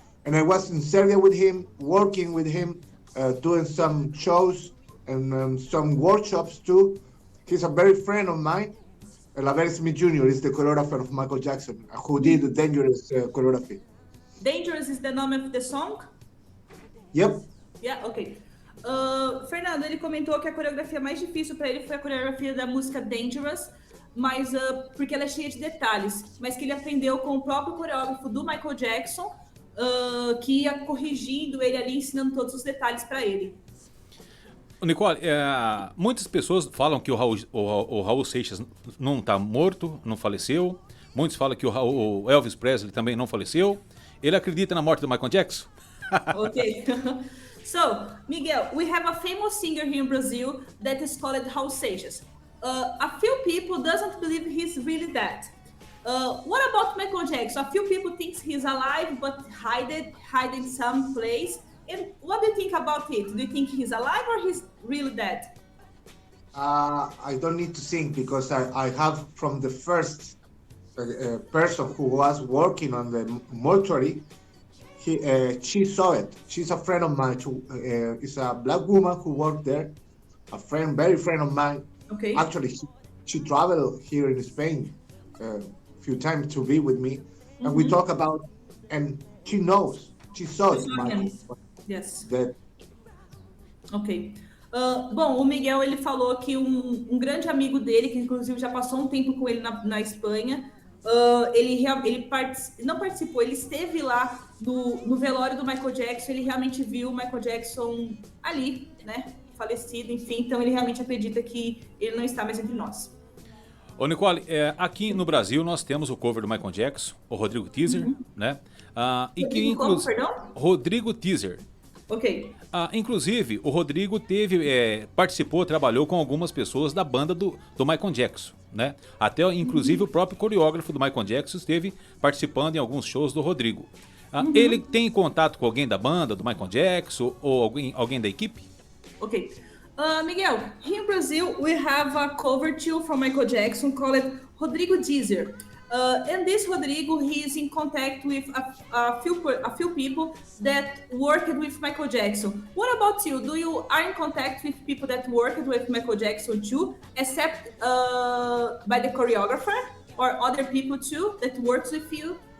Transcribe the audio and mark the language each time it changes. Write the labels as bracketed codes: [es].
[en] And I was in Serbia with him, working with him, doing some shows and some workshops too. He's a very friend of mine. Lavelle Smith Jr. is the choreographer of Michael Jackson, who did the Dangerous choreography. Dangerous is the name of the song? Yep. Yeah, okay. [pt] Fernando, ele comentou que a coreografia mais difícil para ele foi a coreografia da música Dangerous, mas porque ela é cheia de detalhes, mas que ele aprendeu com o próprio coreógrafo do Michael Jackson, que ia corrigindo ele ali, ensinando todos os detalhes para ele. Nicole, muitas pessoas falam que o Raul Seixas não está morto, não faleceu. Muitos falam que o Elvis Presley também não faleceu. Ele acredita na morte do Michael Jackson? [en] Okay. So, Miguel, we have a famous singer here in Brazil that is called Raul Seixas. A few people doesn't believe he's really dead. What about Michael Jackson? A few people think he's alive but hiding some place. And what do you think about it? Do you think he's alive or he's really dead? I don't need to think because I have from the first person who was working on the mortuary, she saw it. She's a friend of mine. It's a black woman who worked there, very friend of mine. Okay. Actually, she traveled here in Spain a few times to be with me, and we talk about, and she knows, she saw it. Yes. That. Ok. [pt] Bom, o Miguel, ele falou que um grande amigo dele, que inclusive já passou um tempo com ele na Espanha, ele não participou, ele esteve lá no velório do Michael Jackson, ele realmente viu o Michael Jackson ali, né, falecido, enfim, então ele realmente acredita que ele não está mais entre nós. Ô Nicole, aqui no Brasil nós temos o cover do Michael Jackson, o Rodrigo Teaser, né? E que perdão? Rodrigo Teaser. Ok. Inclusive, o Rodrigo participou, trabalhou com algumas pessoas da banda do Michael Jackson, né? Até, inclusive, o próprio coreógrafo do Michael Jackson esteve participando em alguns shows do Rodrigo. Ele tem contato com alguém da banda, do Michael Jackson, ou alguém da equipe? Ok. [en] Miguel, here in Brazil, we have a cover too from Michael Jackson called Rodrigo Teaser. And this Rodrigo, he is in contact with a few people that worked with Michael Jackson. What about you? Are in contact with people that worked with Michael Jackson too, except by the choreographer or other people too that works with you?